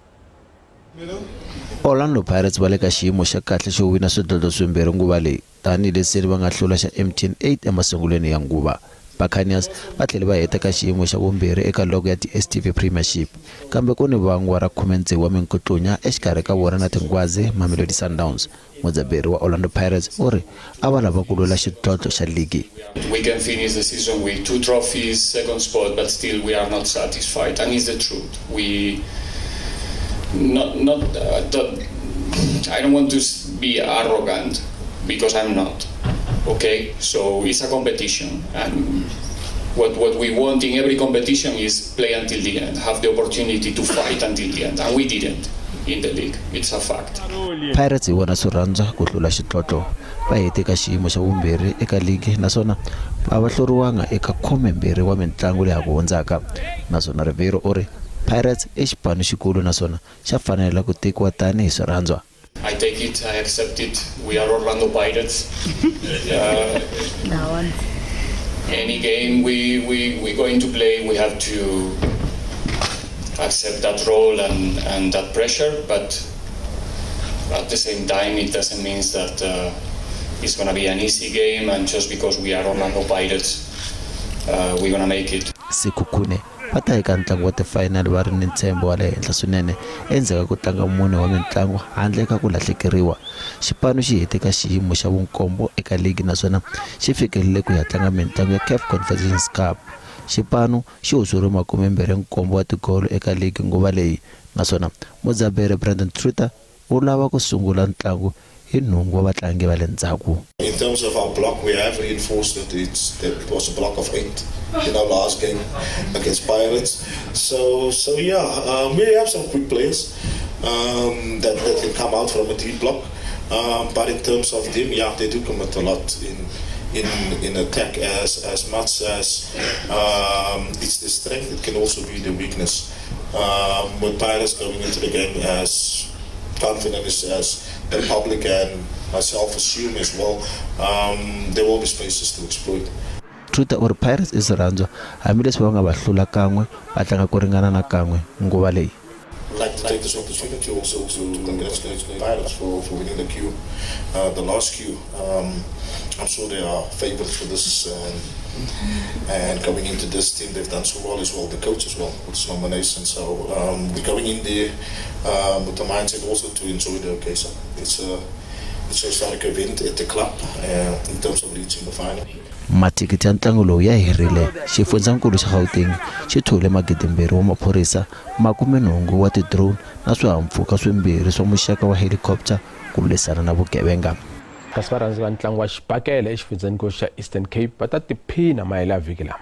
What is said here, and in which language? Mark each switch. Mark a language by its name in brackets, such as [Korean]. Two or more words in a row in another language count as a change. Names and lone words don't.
[Tsonga] Orlando Pirates va le ka xiyimo xa kahle xo wina swidlodlo swimbirhi nguva leyi tanihileswi va nga hlula xa MTN 8 emasungulweni ya nguva. Buccaneers va tlhela va heta ka xiyimo xa vumbirhi eka log ya DStv Premiership kambe ku ni vangwa ra 16 wa minkutlunya exikarhi ka vona na Tingwazi Mamelodi Sundowns. Mudzaberi wa Orlando Pirates uri a va lava ku lula xidlodlo xa ligi. [English] We can finish the season with 2 trophies, second spot, but still we are not satisfied, and it's the truth. We I don't want to be arrogant because I'm not. Okay, so it's a competition, and what we want in every competition is play until the end, have the opportunity to fight until the end, and we didn't in the league. It's a fact. [Tsonga] Pirates hi vona swirhandza ku hlula xidlodlo va hete ka xiyimo xa vumbirhi eka ligi naswona a va hluriwanga eka 12 wa mitlangu leyi ku hundzaka naswona Ribeiro uri Pirates i xipano xikulu naswona xa fanele ku tekiwa tanihi swirhandzwa. [English] I take it, I accept it. We are Orlando Pirates. Any game we're going to play, we have to accept that role and that pressure, but at the same time, it doesn't mean that it's going to be an easy game, and just because we are Orlando Pirates, we're going to make it. [Tsonga] Sekhukhune va ta eka ntlangu wa ti-final va ri ni ntshembo wa le henhla swinene endzhaku ku tlanga mune wa mitlangu handle ka ku lahlekeriwa. Xipano xi hete ka xiyimo xa vunkombo eka ligi naswona xi fikelele ku ya tlanga mitlangu ya CAF Confederations Cup. Xipano xi husuri 27 wa tigolo eka ligi nguva leyi naswona mudzaberi Brandon Truter u lava ku sungula ntlangu hi nhungu wa vatlangi va le ndzhaku. [English] In terms of our block, we have reinforced that it was a block of 8 in our last game against Pirates. So yeah, we have some quick players that can come out from a deep block. But in terms of them, yeah, they do commit a lot in attack as much as it's the strength, it can also be the weakness. With Pirates going into the game as confident as the public and myself assume as well, there will be spaces to exploit. [Tsonga] Truter or Pirates is ranzo hambileswi va nga va hlula kan'we va tlanga ku ringana na kan'we nguva leyi. [English] I'd like to take this opportunity also to congratulate the Pirates for winning the queue, the last queue. I'm sure they are favourites for this, and coming into this team, they've done so well as well. The coach as well with this nomination. So we're going in there with the mindset also to enjoy the occasion. It's a historic event at the club in terms of reaching the final. [Tsonga] Matikiti ya ntlangu lowu ya herile. Xifundzankulu xa Gauteng xi thole magidimbirhi wa maphorisa 80 wa ti-drone na swihahampfhuka swimbirhi swa muxaka wa helicopter ku lwisana na vugevenga. Kasi varhandzi va ntlangu wa xibakele exifundzeninkulu xa Eastern Cape va ta tiphina mayela vhiki lama.